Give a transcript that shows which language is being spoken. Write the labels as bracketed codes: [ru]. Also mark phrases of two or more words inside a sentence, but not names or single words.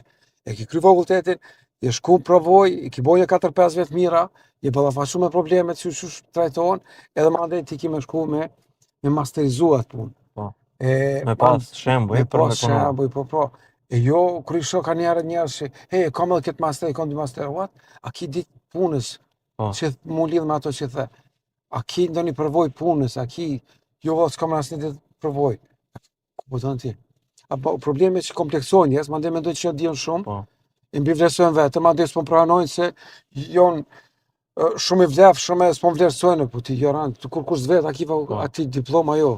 [sq] E ki kry fakultetin, je shku provoj, i ki bojë 4-5 vjet mira, je ballafaqur me problemet që trajtohen, edhe mandej ti ki me shku me masterizuar atë punë. Po. Me pas shembuj për me punuar. Shembuj, po. E jo kur i shoh ka njerëz që, hey, kam edhe këtë master, kam dy master, what? A ki ditë punës që mu lidh me ato që the. A ki ndonjë përvojë punës, a ki jo s'kam asnjë ditë përvojë. Ku po thon ti? Apo problemi që kompleksohen njerëz, mandej mendoj që dijon shumë. Po. I mbivlerësojnë vetë, mandej s'po pranojnë se janë shumë i vlefshëm, s'po vlerësojnë, po ti joran, kur kush vet, a ki aty diploma jo.